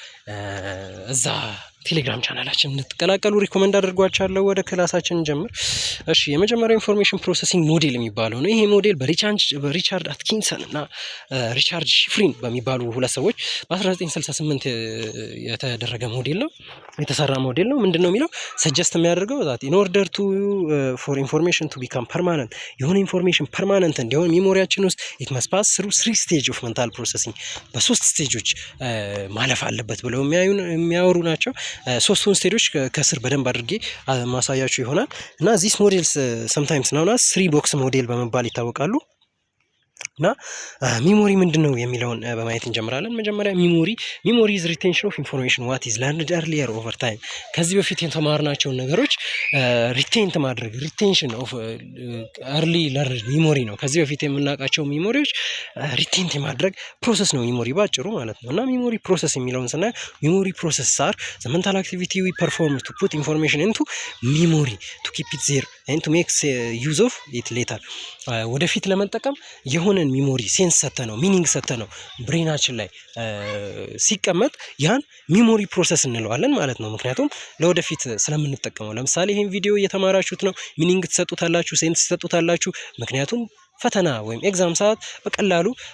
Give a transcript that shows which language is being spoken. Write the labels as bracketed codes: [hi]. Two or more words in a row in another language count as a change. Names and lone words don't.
[am] እዛ ቴሌግራም ቻናላችን እንድትቀላቀሉ ሪኮመንድ አድርጓችኋለሁ። ወደ ክላሳችን እንጀምር። እሺ የመጀመሪያው ኢንፎርሜሽን ፕሮሰሲንግ ሞዴል የሚባለው ነው። ይሄ ሞዴል በሪቻርድ አትኪንሰን እና ሪቻርድ ሺፍሪን በሚባሉ ሁለት ሰዎች በ1968 የተደረገ ሞዴል ነው፣ የተሰራ ሞዴል ነው። ምንድነው የሚለው ሰጀስት የሚያደርገው [en] that in order to for information to become permanent [am] የሆነ ኢንፎርሜሽን ፐርማነንት እንዲሆን ሜሞሪያችን ውስጥ [en] it must pass through 3 stage of mental processing [am] በ3 ስቴጆች ማለፍ አለበት ብለው የሚያወሩ ናቸው። ሶስቱን ስቴጆች ከስር በደንብ አድርጌ ማሳያችሁ ይሆናል እና [en] these models sometimes known as 3 box [am] ሞዴል በመባል ይታወቃሉ። እና ሚሞሪ ምንድነው የሚለውን በማየት እንጀምራለን። መጀመሪያ ሚሞሪ [en] is retention of information what is learned earlier over time [am] ከዚህ በፊት የተማርናቸውን ነገሮች ሪቴንት ማድረግ retention [en] of early learned memory [am] ነው። ከዚህ በፊት የምናውቃቸው ሚሞሪዎች ሪቴንት የማድረግ ፕሮሰስ ነው ሚሞሪ ባጭሩ ማለት ነው። እና [en] memory process [am] የሚለውን ስናይ [en] memory process are the mental activity we perform to put information into memory to keep it there and to make use of it later [am] ወደፊት ለመጠቀም የሆነን ሚሞሪ ሴንስ ሰተነው ሚኒንግ ሰተነው ብሬናችን ላይ ሲቀመጥ ያን ሚሞሪ ፕሮሰስ እንለዋለን ማለት ነው። ምክንያቱም ለወደፊት ስለምንጠቀመው ለምሳሌ ይሄን ቪዲዮ እየተማራችሁት ነው፣ ሚኒንግ ትሰጡታላችሁ፣ ሴንስ ትሰጡታላችሁ። ምክንያቱም ፈተና ወይም ኤግዛም ሰዓት በቀላሉ